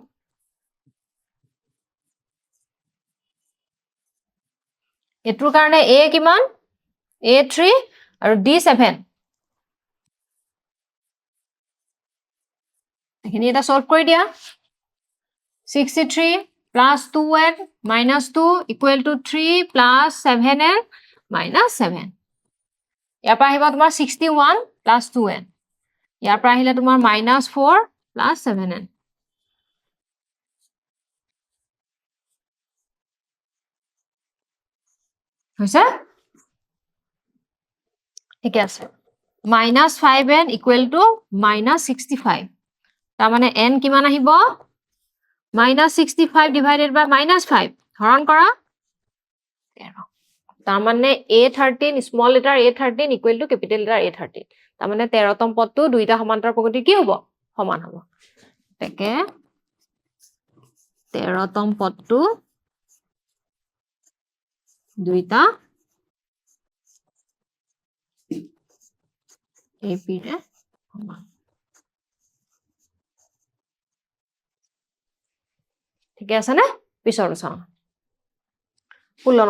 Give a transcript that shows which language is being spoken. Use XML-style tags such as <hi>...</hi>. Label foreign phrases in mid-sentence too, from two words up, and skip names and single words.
<as>এটোৰ কাৰণে a কিমান a3 আৰু d7 এখিনি এটা সলভ কৰি দিয়া</as> <en>63 plus 2n minus 2 equal to 3 plus 7n minus 7</en> <as>ইয়াৰ পৰা আহিব তোমাৰ</as> <en>61 plus 2n</en> <as>ইয়াৰ পৰা আহিলে তোমাৰ</as> <en>minus 4 plus 7n</en> <as>হৈছে ঠিক আছে</as> <en>minus 5n equal to minus 65</en> <as>তাৰ মানে n কিমান আহিব</as> <en>minus 65 divided by minus 5</en> <as>হৰণ কৰা 13 তাৰ মানে a13</as> <en>small letter</en> <as>a13</as> <en>equal to capital letter</en> <as>a13 তাৰ মানে 13তম পদটো দুইটা সমান্তৰাল প্ৰগতি কি হ'ব সমান হ'ব তাকে 13তম পদটো দুইটা AP ৰে সমান ঠিক আছে নে পিছৰটো চাওঁ 16</as>